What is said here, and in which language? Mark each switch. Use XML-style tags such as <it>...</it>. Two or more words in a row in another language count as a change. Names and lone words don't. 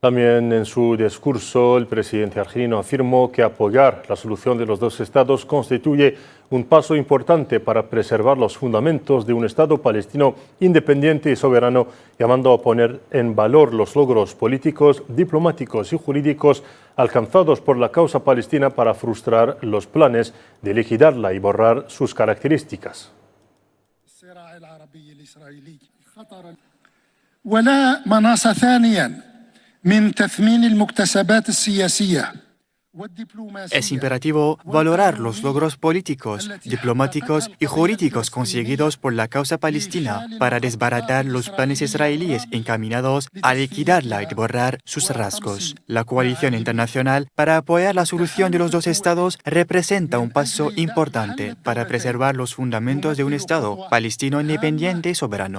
<es>También en su discurso, el presidente argelino afirmó que apoyar la solución de los dos estados constituye un paso importante para preservar los fundamentos de un Estado palestino independiente y soberano, llamando a poner en valor los logros políticos, diplomáticos y jurídicos alcanzados por la causa palestina para frustrar los planes de liquidarla y borrar sus características.</es> <ar>ولا مناص ثانيا من تثمين المكتسبات السياسية.</ar> <es>Es imperativo valorar los logros políticos, diplomáticos y jurídicos conseguidos por la causa palestina para desbaratar los planes israelíes encaminados a liquidarla y borrar sus rasgos. La coalición internacional para apoyar la solución de los dos estados representa un paso importante para preservar los fundamentos de un Estado palestino independiente y soberano.</es>